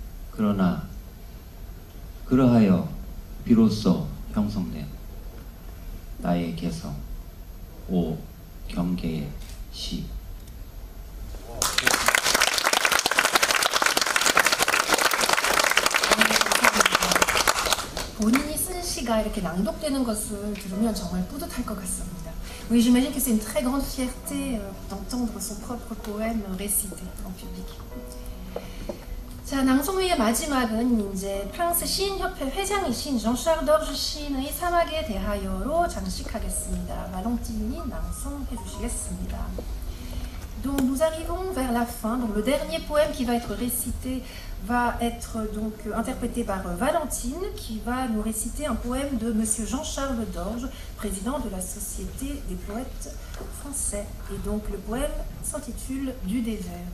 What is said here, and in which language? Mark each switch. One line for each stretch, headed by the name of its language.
Korean: 그러나 그러하여 비로소 형성된 나의 개성, 오 경계의 시. 본인이 쓴 시가 이렇게 낭독되는 것을 들으면 정말 뿌듯할 것 같습니다.
French: Oui, j'imagine que c'est une très grande fierté d'entendre son propre poème récité en public.
Korean: 자, 낭송회의 마지막은 이제 프랑스 시인협회 회장이신 정샤르 도르주 시인의 사막에 대하여로 장식하겠습니다. 발렌티니 낭송해 주시겠습니다.
French: Donc nous arrivons vers la fin. Donc le dernier poème qui va être récité va être donc interprété par Valentine, qui va nous réciter un poème de Monsieur Jean-Charles Dorges, président de la Société des poètes français. Et donc le poème s'intitule Du désert.